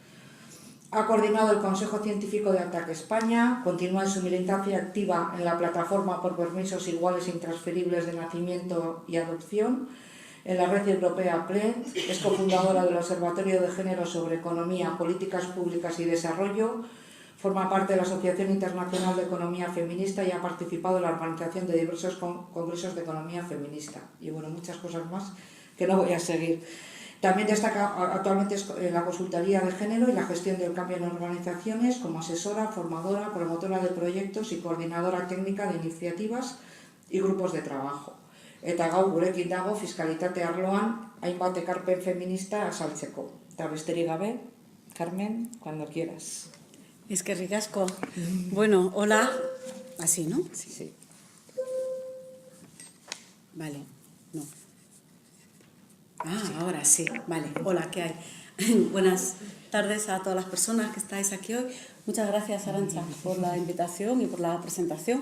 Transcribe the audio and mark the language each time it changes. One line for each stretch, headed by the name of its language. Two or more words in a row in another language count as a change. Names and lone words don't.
Spanish: Ha coordinado el Consejo Científico de Ataque España, continúa en su militancia activa en la Plataforma por Permisos Iguales e Intransferibles de Nacimiento y Adopción, en la Red Europea PLED, es cofundadora del Observatorio de Género sobre Economía, Políticas Públicas y Desarrollo, forma parte de la Asociación Internacional de Economía Feminista y ha participado en la organización de diversos congresos de economía feminista. Y bueno, muchas cosas más que no voy a seguir. También destaca actualmente en la consultoría de género y la gestión del cambio en organizaciones como asesora, formadora, promotora de proyectos y coordinadora técnica de iniciativas y grupos de trabajo.
Basque: Eta gaur gurekin dago fiskalitate arloan hainbat ekarpen feminista azaltzeko. Eta besterik gabe,
Spanish: Carmen, cuando quieras.
Basque: Eskerrik asko.
Spanish: Bueno, hola. Así, ¿no? Sí, sí. Vale, no. Ah, ahora sí, vale. Hola, ¿qué hay? Buenas tardes a todas las personas que estáis aquí hoy. Muchas gracias, Arantxa, por la invitación y por la presentación.